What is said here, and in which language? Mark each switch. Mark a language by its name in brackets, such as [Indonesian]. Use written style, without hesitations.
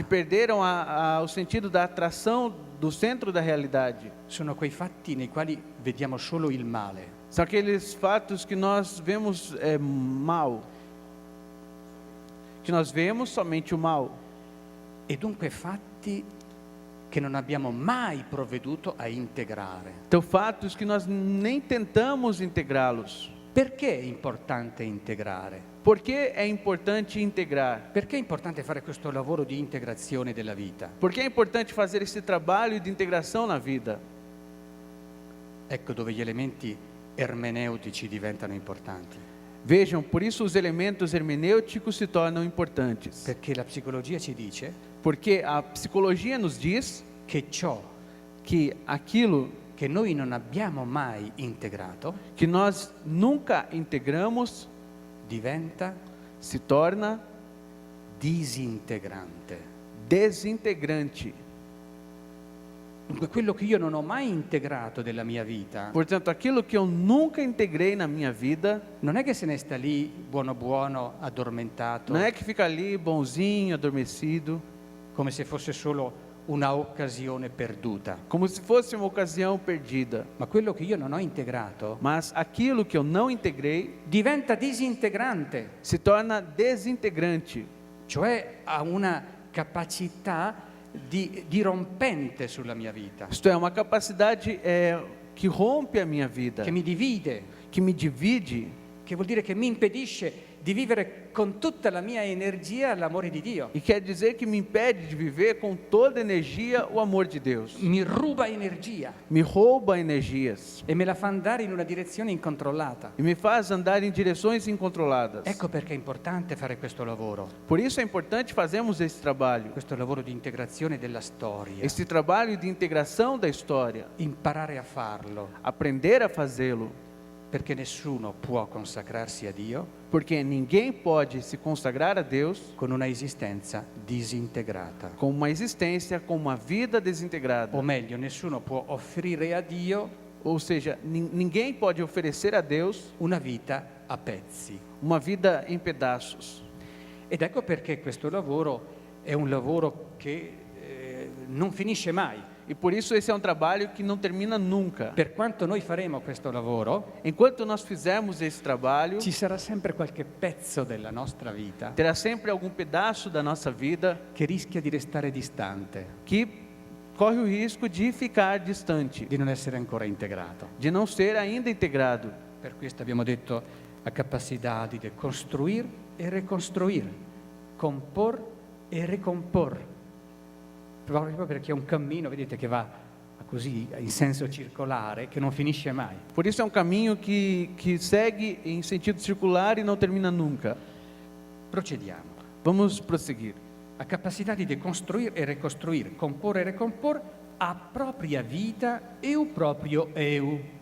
[Portuguese] que perderam o sentido da atração do centro da realidade. [Italian] Sono quei fatti nei quali vediamo solo il male. [Portuguese] São aqueles fatos que nós vemos mal, que nós vemos somente o mal. [Italian] E dunque fatti che non abbiamo mai provveduto a integrare. [Portuguese] Então, fatos que nós nem tentamos integrá-los. [Italian] Perché è importante integrare? [Portuguese] Por que é importante integrar? [Italian] Perché è importante fare questo lavoro di integrazione della vita? [Portuguese] Por que é importante fazer esse trabalho de integração na vida? [Italian] Ecco dove gli elementi ermeneutici diventano importanti. [Portuguese] Vejam, por isso os elementos hermenêuticos se tornam importantes. [Italian] Perché la psicologia ci dice [Portuguese] Porque a psicologia nos diz [Italian] che ciò [Portuguese] que aquilo [Italian] che noi non abbiamo mai integrato [Portuguese] que nós nunca integramos, [Italian] diventa [Portuguese] se torna [Italian] disintegrante. [Portuguese] desintegrante. [Italian] Dunque quello che io non ho mai integrato della mia vita, [Portuguese] Portanto, aquilo que eu nunca integrei na minha vida, [Italian] non è che se ne sta lì buono buono, addormentato, [Portuguese] não é que fica ali bonzinho, adormecido, [Italian] come se fosse solo una occasione perduta. [Portuguese] como se fosse uma ocasião perdida. [Italian] Ma quello che io non ho integrato [Portuguese] Mas aquilo que eu não integrei [Italian] diventa disintegrante, [Portuguese] se torna desintegrante, [Italian] cioè ha una capacità dirompente sulla mia vita, [Portuguese] isto é, uma capacidade que rompe a minha vida, [Italian] che mi divide, [Portuguese] que me divide, [Italian] che vuol dire che mi impedisce di vivere con tutta la mia energia l'amore di Dio. [Portuguese] e quer dizer que me impede de viver com toda energia o amor de Deus. [Italian] Mi ruba energia [Portuguese] Me rouba energias [Italian] e me la fa andare in una direzione incontrollata. [Portuguese] e me faz andar em direções incontroladas. [Italian] Ecco perché è importante fare questo lavoro [Portuguese] Por isso é importante fazermos esse trabalho [Italian] di integrazione della storia, [Portuguese] esse trabalho de integração da história, [Italian] imparare a farlo, [Portuguese] aprender a fazê-lo, [Italian] perché nessuno può consacrarsi a Dio [Portuguese] porque ninguém pode se consagrar a Deus [Italian] con una esistenza disintegrata. [Portuguese] com uma existência, com uma vida desintegrada. [Italian] O meglio, nessuno può offrire a Dio [Portuguese] Ou seja, ninguém pode oferecer a Deus [Italian] una vita a pezzi. [Portuguese] uma vida em pedaços. [Italian] Ed ecco perché questo lavoro è un lavoro che non finisce mai. [Portuguese] E por isso esse é um trabalho que não termina nunca. [Italian] Per quanto noi faremo questo lavoro, [Portuguese] Enquanto nós fizermos esse trabalho, [Italian] ci sarà sempre qualche pezzo della nostra vita [Portuguese] terá sempre algum pedaço da nossa vida [Italian] che rischia di restare distante, [Portuguese] que corre o risco de ficar distante, [Italian] di non essere ancora integrato. [Portuguese] de não ser ainda integrado. [Italian] Per questo abbiamo detto la capacità di costruire e ricostruire, [Portuguese] compor e recompor. [Italian] Proprio perché è un cammino, vedete, che va così in senso circolare, che non finisce mai. [Portuguese] Por isso é um caminho que segue em sentido circular e não termina nunca. [Italian] Procediamo. [Portuguese] Vamos prosseguir. [Italian] La capacità di decostruire e ricostruire, comporre e [Portuguese] recompor a propria vita e o proprio eu.